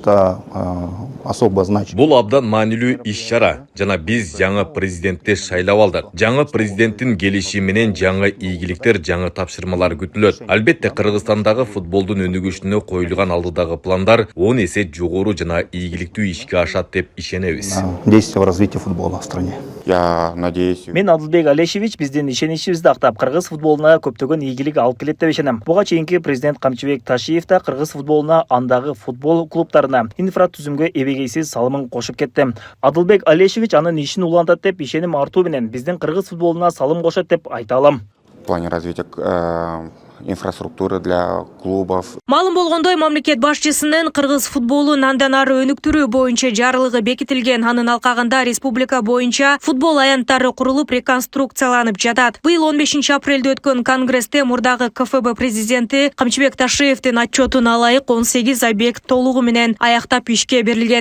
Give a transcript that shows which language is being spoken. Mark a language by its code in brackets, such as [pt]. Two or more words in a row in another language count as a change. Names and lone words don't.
[ky] Бул абдан маанилүү иш-чара жана биз жаңы президентти шайлап алдык. Жаңы президенттин келиши менен жаңы ийгиликтер, жаңы тапшырмалар күтүлөт. Албетте Кыргызстандагы футболдун өнүгүшүнө коюлган алдыдагы пландар 10 эсе жогору жана ийгиликтүү ишке ашат деп ишенебиз. [ru] Действия в развитии футбола в стране. Я надеюсь. [ky] Мен Адылбек Алешевич биздин ишеничибизди актап, кыргыз футболуна көптөгөн ийгилик алып келет деп ишенем. Буга чейинки президент Камчыбек Ташиев да кыргыз футболуна, андагы футбол клубтарына инфратүзүмгө эбегейсиз салымын кошуп кетти. Адылбек Алешевич анын ишин улантат деп ишеним артуу менен биздин кыргыз футболуна салым кошот деп айта алам. [ru] В плане развития инфраструктуры для клубов. [ky] Маалым болгондой, мамлекет башчысынын кыргыз футболун андан ары өнүктүрүү боюнча жарлыгы бекитилген. Анын алкагында республика боюнча футбол аянттары курулуп, реконструкцияланып жатат. Быйыл 15 апрелде өткөн конгрессте мурдагы КФБ президенти Камчыбек Ташиевдин отчетуна ылайык 18 объект толугу менен аяктап ишке берилген.